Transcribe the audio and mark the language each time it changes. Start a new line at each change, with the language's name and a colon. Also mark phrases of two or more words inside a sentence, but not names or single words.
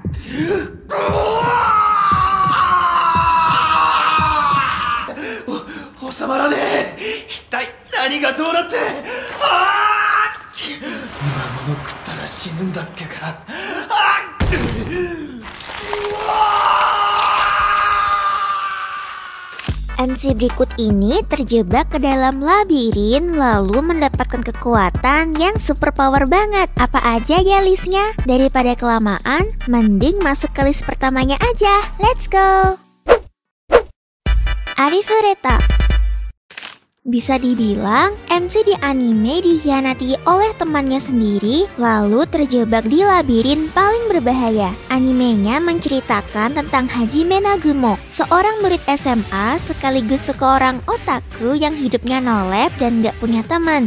Japanese: 収まらねえ。一体何がどうなって。今物食ったら死ぬんだっけか。
Indonesian: MC berikut ini terjebak ke dalam labirin lalu mendapatkan kekuatan yang
English: super power
Indonesian: banget. Apa aja ya listnya? Daripada kelamaan, mending masuk ke list pertamanya aja.
English: Let's go!
Indonesian: Arifureta. Bisa dibilang, MC di anime dikhianati oleh temannya sendiri, lalu terjebak di labirin paling berbahaya. Animenya menceritakan tentang Hajime Nagumo, seorang murid SMA sekaligus seorang otaku yang hidupnya nolep dan gak punya teman.